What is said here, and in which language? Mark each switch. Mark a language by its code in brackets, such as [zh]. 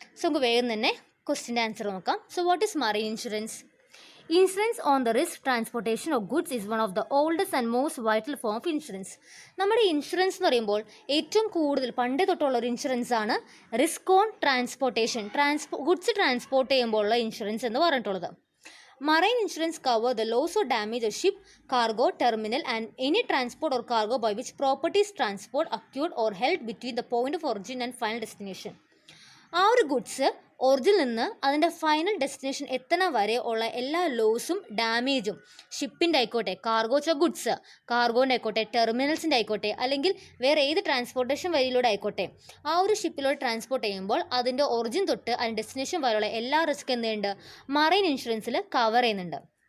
[ml] So നമുക്ക് വേഗം തന്നെ ക്വസ്റ്റിൻ്റെ ആൻസർ നോക്കാം. So [en] What is marine insurance? Insurance on the risk transportation of goods is one of the oldest and most vital form of insurance. [ml] നമ്മുടെ insurance എന്ന് പറയുമ്പോൾ ഏറ്റവും കൂടുതൽ പണ്ടേ തൊട്ടുള്ള ഒരു ഇൻഷുറൻസ് ആണ് risk on transportation, goods transport ചെയ്യുമ്പോഴുള്ള ഇൻഷുറൻസ് എന്ന് പറഞ്ഞിട്ടുള്ളത്. [en] Marine insurance cover the loss or damage of ship, cargo, terminal and any transport or cargo by which property is transport occurred or held between the point of origin and final destination. [ml] ആ ഒരു goods ഒറിജിനിൽ നിന്ന് അതിൻ്റെ final destination എത്തണ വരെ ഉള്ള എല്ലാ ലോസും ഡാമേജും ഷിപ്പിൻ്റെ ആയിക്കോട്ടെ, cargo goods കാർഗോൻ്റെ ആയിക്കോട്ടെ, ടെർമിനൽസിൻ്റെ ആയിക്കോട്ടെ, അല്ലെങ്കിൽ വേറെ ഏത് ട്രാൻസ്പോർട്ടേഷൻ വഴിയിലൂടെ ആയിക്കോട്ടെ, ആ ഒരു ഷിപ്പിലൂടെ ട്രാൻസ്പോർട്ട് ചെയ്യുമ്പോൾ അതിൻ്റെ ഒറിജിൻ തൊട്ട് അതിൻ്റെ ഡെസ്റ്റിനേഷൻ വരെയുള്ള എല്ലാ റിസ്ക് എന്തുണ്ട് മറൈൻ ഇൻഷുറൻസിൽ കവർ ചെയ്യുന്നുണ്ട്.